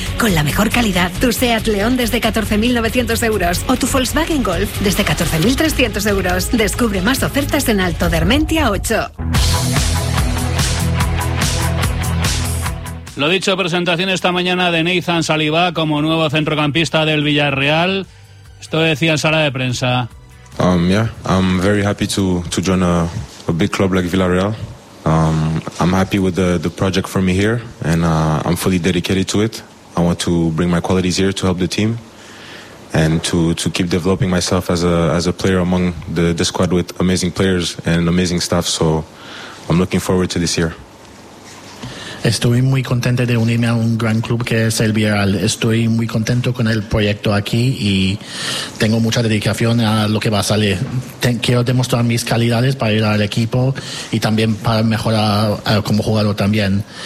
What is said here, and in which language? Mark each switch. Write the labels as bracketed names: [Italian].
[Spanish] Con la mejor calidad, tu Seat León desde 14.900 euros o tu Volkswagen Golf desde 14.300 euros. Descubre más ofertas en Alto Dermentia 8. Lo dicho, presentación esta mañana de Neizan Saliba como nuevo centrocampista del Villarreal. Esto decía en sala de prensa. [English] I'm very happy to join a big club like Villarreal. I'm happy with the project for me here, and I'm fully dedicated to it. I want to bring my qualities here to help the team, and to keep developing myself as a player among the squad with amazing players and amazing staff. So I'm looking forward to this year. [Spanish] Estoy muy contento de unirme a un gran club que es el Villarreal. Estoy muy contento con el proyecto aquí y tengo mucha dedicación a lo que va a salir. Quiero demostrar mis calidades para ir al equipo y también para mejorar como jugador también.